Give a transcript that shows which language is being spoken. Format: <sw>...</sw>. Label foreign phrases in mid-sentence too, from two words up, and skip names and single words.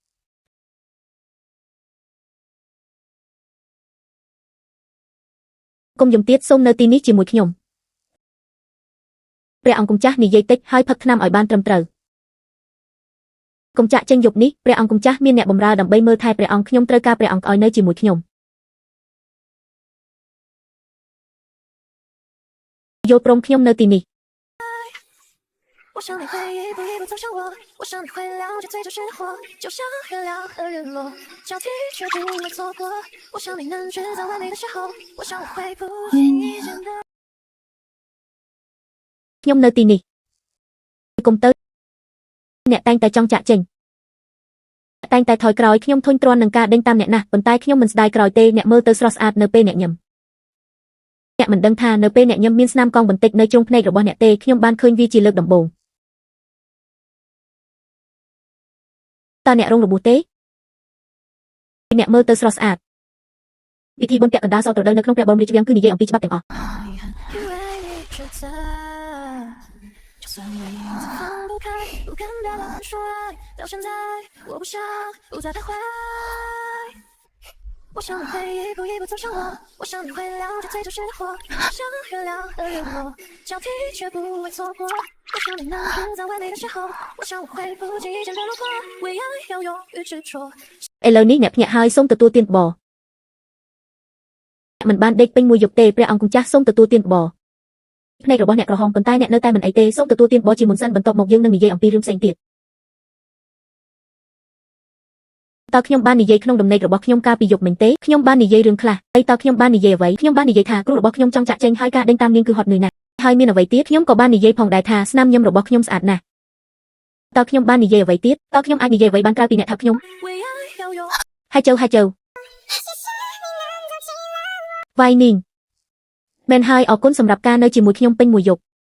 <km>កុំយំទៀតសូមនៅទីនេះជាមួយខ្ញុំព្រះអង្គម្ចាស់និយាយតិចហើយផឹកថ្នាំឲ្យបានត្រឹមត្រូវកុំចាក់ចេញយប់នេះព្រះអង្គម្ចាស់មានអ្នកបម្រើដើម្បីមើលថែព្រះអង្គខ្ញុំត្រូវការព្រះអង្គឲ្យនៅជាមួយខ្ញុំ យល់ព្រមខ្ញុំនៅទីនេះ</km> <zh>我想你会一步一步走向我，我想你会了解最初是火，就像月亮和日落，交替却不会错过。我想你能制造完美的时候，我想我会不经意间的。</zh> <km>ខ្ញុំនៅទីនេះកុំទៅអ្នកតែងតែចង់ចាក់ចេញតែងតែថយក្រោយខ្ញុំធុញទ្រាន់នឹងការដេញតាមអ្នកណាស់ប៉ុន្តែខ្ញុំមិនស្ដាយក្រោយទេអ្នកមើលទៅស្រស់ស្អាតនៅពេលអ្នកញឹមអ្នកមិនដឹងថានៅពេលអ្នកញឹមមានស្នាមកង់បន្តិចនៅជ្រុងភ្នែករបស់អ្នកទេខ្ញុំបានឃើញវាជាលើកដំបូង តើអ្នករងរបួសទេអ្នកមើលទៅស្រស់ស្អាតពិធីបុណ្យពាក់កណ្ដាលសពត្រដឹងនៅក្នុងព្រះបរមរាជវាំងគឺនិយាយអំពីច្បាប់ទាំងអស់</km> <zh>算我影子放不开，不敢大胆说爱，到现在我不想不再徘徊。我想你会一步一步走向我，我想你会了解最初是火，像月亮和日落，交替却不会错过。我想你能制造完美的时候，我想我会不经意间的落魄，为爱要勇于执着。</zh> <km>ឥឡូវនេះអ្នកភ្នាក់ហើយសូមទទួលទានបបរមិនបានដេកពេញមួយយប់ទេព្រះអង្គម្ចាស់សូមទទួលទានបបរភ្នែករបស់អ្នកក្រហមប៉ុន្តែអ្នកនៅតែមិនអីទេសូមទទួលទានបបរជាមុនសិនបន្ទាប់មកយើងនឹងនិយាយអំពីរឿងផ្សេងទៀត តើខ្ញុំបាននិយាយក្នុងដំណេករបស់ខ្ញុំកាលពីយប់មិញទេខ្ញុំបាននិយាយរឿងខ្លះហើយតើខ្ញុំបាននិយាយអ្វីខ្ញុំបាននិយាយថាគ្រូរបស់ខ្ញុំចង់ចាក់ចេញហើយការដេញតាមនាងគឺហត់នឿយណាស់ហើយមានអ្វីទៀតខ្ញុំក៏បាននិយាយផងដែរថាស្នាមញឹមរបស់ខ្ញុំស្អាតណាស់តើខ្ញុំបាននិយាយអ្វីទៀតតើខ្ញុំអាចនិយាយអ្វីបានក្រៅពីអ្នកថាខ្ញុំហើយចូលវាយនាងមែនហើយអរគុណសម្រាប់ការនៅជាមួយខ្ញុំពេញមួយយប់</km>